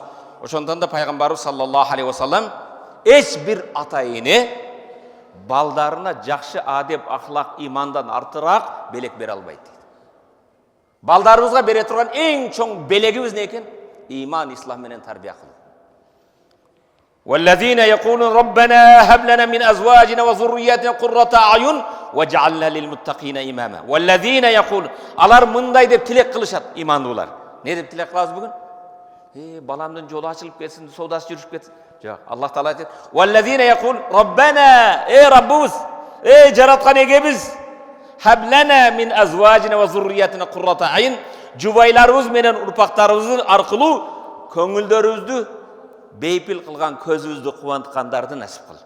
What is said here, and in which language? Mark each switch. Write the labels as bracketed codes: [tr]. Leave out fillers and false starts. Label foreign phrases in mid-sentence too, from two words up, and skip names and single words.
[ky] Ошондон да пайгамбарыбыз [ar] صلى الله عليه وسلم [ky] эч бир ата эне балдарына жакшы адеп, ахлак, имандан артыраак белек бере албайт дейт. Балдарыбызга бере турган эң чоң белегибиз не экен? Иман, ислам менен тарбия кылуу. [ar] والذين يقولون ربنا هب لنا من ازواجنا وذرياتنا قرة اعين واجعلنا للمتقين اماما. [ky] والذين يقولون алар мындай деп тилек кылышат, имандуулар. Не деп тилек кылабыз бүгүн? Баламдын жолу ачылып кетсин, соодасы жүрүшүп кетсин. Жок, Аллах Таала айтат: [ar] "والذين يقول ربنا, Раббыбыз, [ky] жараткан эгебиз, [ar] هب لنا من أزواجنا وذرياتنا قرة أعين, [ky] жубайларыбыз менен урпактарыбыздын аркылуу көңүлдөрүбүздү бейпил кылган, көзүбүздү кубанткандарды насип кыл."